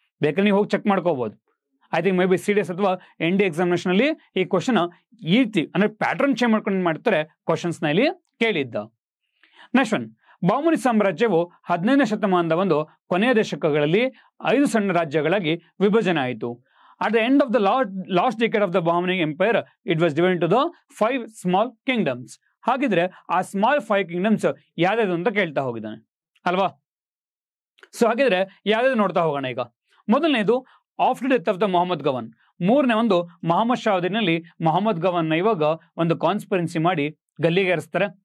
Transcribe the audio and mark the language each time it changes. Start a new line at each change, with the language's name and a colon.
Kannada: ಬೇಕಾದ್ರೆ ನೀವು ಹೋಗಿ ಚೆಕ್ ಮಾಡ್ಕೋಬಹುದು. I think may be CDS ಅಥವಾ ND ಎಕ್ಸಾಮಿನೇಷನ್ ಅಲ್ಲಿ ಈ ಕ್ವಶನ್ ಈ ರೀತಿ ಅಂದ್ರೆ ಪ್ಯಾಟರ್ನ್ ಚೇಂಜ್ ಮಾಡ್ಕೊಂಡು ಮಾಡ್ತಾರೆ, ಕ್ವಶನ್ಸ್ ನಲ್ಲಿ ಕೇಳಿದ್ದ. ನೆಕ್ಸ್ಟ್ ಒನ್, ಬಹಮನಿ ಸಾಮ್ರಾಜ್ಯವು 15ನೇ ಶತಮಾನದ ಒಂದು ಕೊನೆಯ ದಶಕಗಳಲ್ಲಿ 5 ಸಣ್ಣ ರಾಜ್ಯಗಳಾಗಿ ವಿಭಜನೆ ಆಯಿತು.
English: At the end of the last decade of the Bahmani Empire, it was divided into the 5 small kingdoms.
Kannada: ಹಾಗಿದ್ರೆ ಆ ಸ್ಮಾಲ್ 5 ಕಿಂಗ್ಡಮ್ಸ್ ಯಾವ್ದು ಅಂತ ಕೇಳ್ತಾ ಹೋಗಿದ್ದಾನೆ ಅಲ್ವಾ? ಸೊ ಹಾಗಿದ್ರೆ ಯಾವ್ದು ನೋಡ್ತಾ ಹೋಗೋಣ. ಈಗ ಮೊದಲನೇದು
English: After death of the Mohammed Gawan.
Kannada: 3ನೇ ಒಂದು ಮೊಹಮ್ಮದ್ ಶಾ ಅವಧಿನಲ್ಲಿ ಮೊಹಮ್ಮದ್ ಗವನ್ ಇವಾಗ ಒಂದು ಕಾನ್ಸ್ಪರೆನ್ಸಿ ಮಾಡಿ ಗಲ್ಲಿಗೇರಿಸ್ತಾರೆ.